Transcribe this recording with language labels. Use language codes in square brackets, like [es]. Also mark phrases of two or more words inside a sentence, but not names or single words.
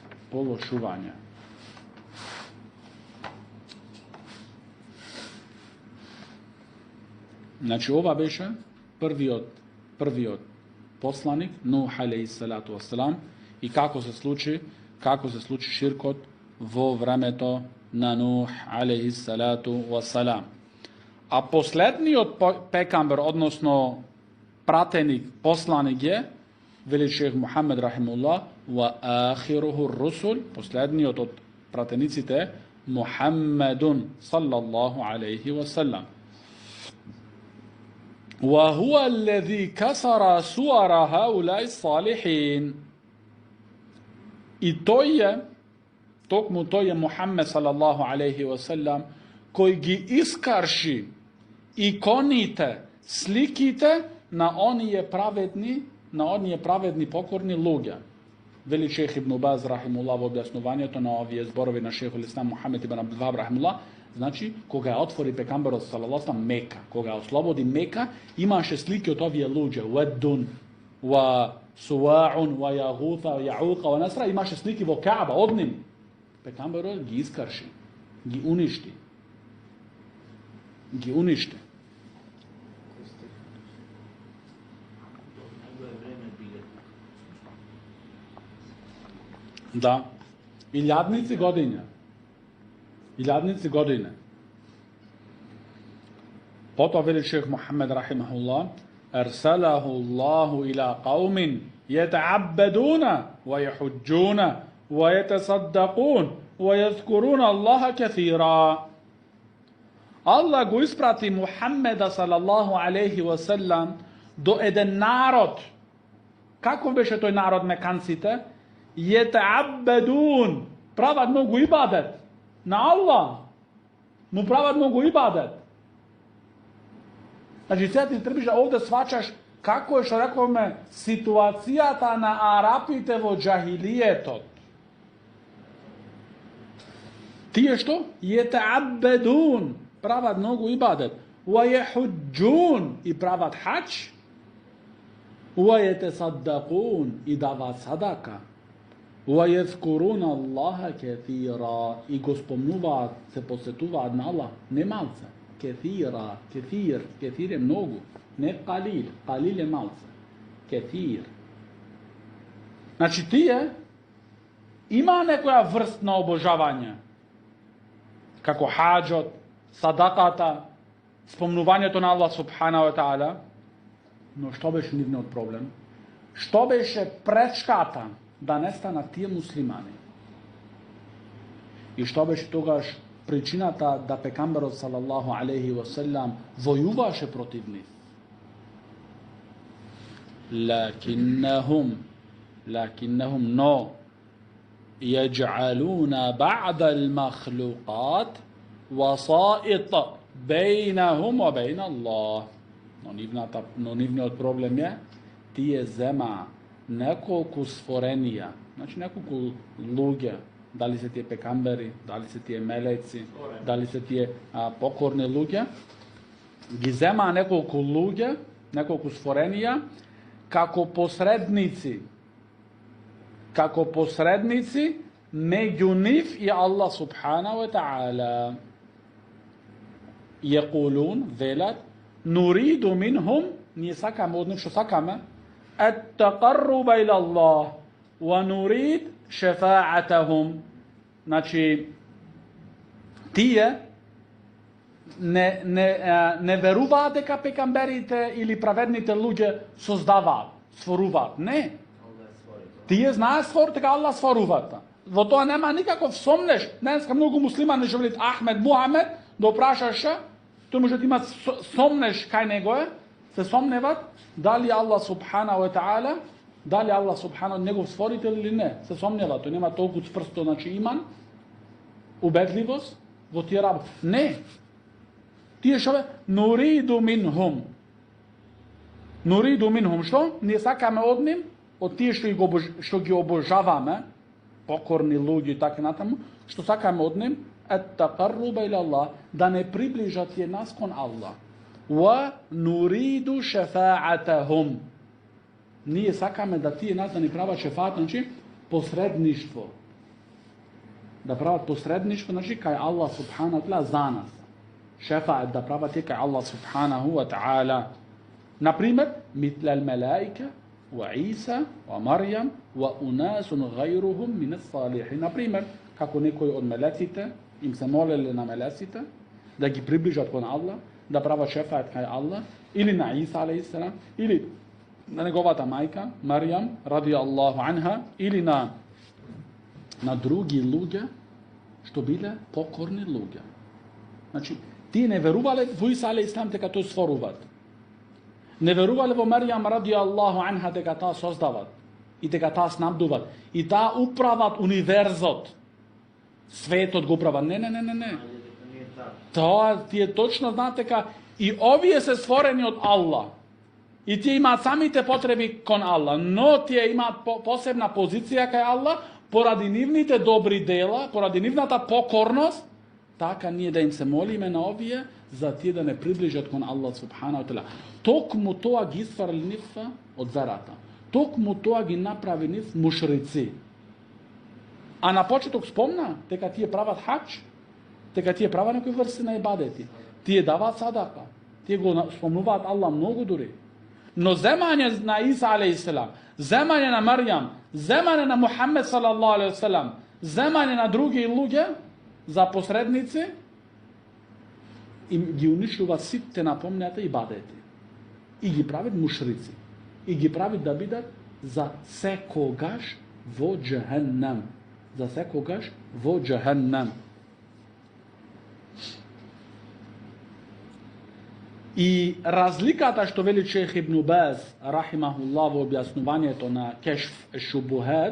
[mk] Значи ова беше првиот посланик Нух [ar] عليه الصلاة والسلام [mk] и како се случи ширкот во времето на Нух [ar] عليه الصلاة والسلام. [mk] А последниот пекамбер, односно пратеник, посланик е, вели шейх Мухаммед рахимуллах, [ar] وآخره الرسل, [mk] последниот од пратениците е Мухаммедун [ar] صلى الله عليه وسلم. وهو الذي كسر صور هؤلاء الصالحين. [mk] И токму тој е Мухаммед [ar] صلى الله عليه وسلم, [mk] кој ги искарши иконите, сликите на оние праведни покорни луѓе. Вели шейх Ибн Баз рахимуллах во објаснувањето на овие зборови на [ar] شيخ الإسلام [mk] Мухамед ибн Абдул Вахаб рахимуллах, значи кога ја отвори пекамберот [ar] صلى الله عليه [mk] Мека, кога ја ослободи Мека, имаше слики од овие луѓе, Уаддун, ва Суаун, ва Јагута, ва Јаука, ва Насра, имаше слики во Кааба од нив. Пекамберот ги искарши, ги уништи. Да. Илјадници години. Потоа вели шейх Мухаммед [ar] رحمه الله، أرسله الله إلى قوم يتعبدون ويحجون ويتصدقون ويذكرون الله كثيرا. [mk] Allah го испрати Мухаммеда [ar] صلى الله عليه وسلم [mk] до еден народ. Како беше тој народ меканците? Јетааббадун, прават многу ибадет на Аллах. Му прават многу ибадет. Значи, сега ти требаш да овде свачаш како е, што рековме, ситуацијата на арапите во џахилиетот. Тие што? Јетааббадун, прават многу ибадет. [ar] ويحجون, [mk] и прават хаџ. [ar] ويتصدقون, [mk] и дават садака. [ar] وَيَذْكُرُونَ اللَّهَ كَثِيرًا [mk] и го спомнуваат, се посетуваат на Аллах, не малце, كثيرا, كثير е многу, не قليل, قليل е малце, كثير. Значи тие има некоја врст на обожавање, како хаџот, садаката, спомнувањето на Аллах [ar] سبحانه وتعالى, [mk] но што беше нивниот проблем? Што беше пречката да не станат тие муслимани? И што беше тогаш причината да пекамберот [ar] صلى الله عليه وسلم [mk] војуваше против нив? [ar] لكنهم но يجعلون بعد المخلوقات وسائط بينهم وبين الله. [mk] Но нивниот проблем е тие зема неколку створенија, значи неколку луѓе, дали се тие пекамбери, дали се тие мелеци, дали се тие покорни луѓе, ги зема неколку луѓе, неколку створенија, како посредници меѓу нив и Аллах [ar] سبحانه وتعالى. [mk] Јекулун, велат, [ar] نريد منهم, [mk] ние сакаме од нив, што сакаме, [ar] التقرب إلى الله، ونريد شفاعتهم. [mk] Значи, тие не веруваат дека пекамберите или праведните луѓе создаваат, створуваат. Не. Тие знаат дека Аллах створуваат. Во тоа нема никаков сомнеш. Денеска многу муслимани што велат Ахмед, Мухамед, да опрашаш, тој може да има сомнеш кај него е, се сомневат дали Аллах [ar] سبحانه وتعالى, [mk] дали Аллах субхана негов створител или не. Се сомневат, тој нема толку цврсто, значи иман, убедливост во тие работи. Не. Тие што бе, [ar] نريد منهم, [mk] што? Ние сакаме од ним, од тие што ги обожаваме, покорни луѓе и така натаму, што сакаме од ним, [ar] التقرب إلى الله, [mk] да не приближат тие нас кон Аллах. [ar] ونريد شفاعتهم. [mk] Ние сакаме да тие нас да ни прават шефаат, значи посредништво. Да прават посредништво, значи кај Аллах [ar] سبحانه وتعالى [mk] за нас. Шефаат да прават кај Аллах [ar] سبحانه وتعالى. Например, مثل الملائكة، وعيسى، ومريم، وأناس غيرهم من الصالحين. [mk] Например, како некои од мелеците, им се молеле на мелеците, да ги приближат кон Аллах, да прават шефаат кај Аллах, или на Иса алейхиссалам, или на неговата мајка, Марјам, [ar] رضي الله عنها, [mk] или на други луѓе, што биле покорни луѓе. Значи, тие не верувале во Иса алейхиссалам дека тој створуваат. Не верувале во Марјам, [ar] رضي الله عنها, [mk] дека таа создават и дека таа снабдуват и таа управат универзот. Светот го управа. Не. Тоа тие точно знаат дека и овие се створени од Аллах. И тие имаат самите потреби кон Аллах, но тие имаат посебна позиција кај Аллах поради нивните добри дела, поради нивната покорност. Така ние да им се молиме на овие за тие да не приближат кон Аллах [ar] سبحانه وتعالى. [mk] Токму тоа ги исфрли нив од верата. Токму тоа ги направи нив мушрици. А на почеток спомна дека тие прават хаџ, дека тие прават некои врсти на ибадети, тие даваат садака, тие го спомнуваат Аллах многу дури. Но земање на Иса алейхиссалам, земање на Марјам, земање на Мухамед [ar] صلى الله عليه وسلم, [mk] земање на други луѓе за посредници, им ги уништува сите напомнета ибадети. И ги прават мушрици. И ги прават да бидат за секогаш во џехеннем. За секогаш во џехеннем. И разликата што вели Шејх Ибн Баз рахимахуллах во објаснувањето на Кешф еш-Шубухат,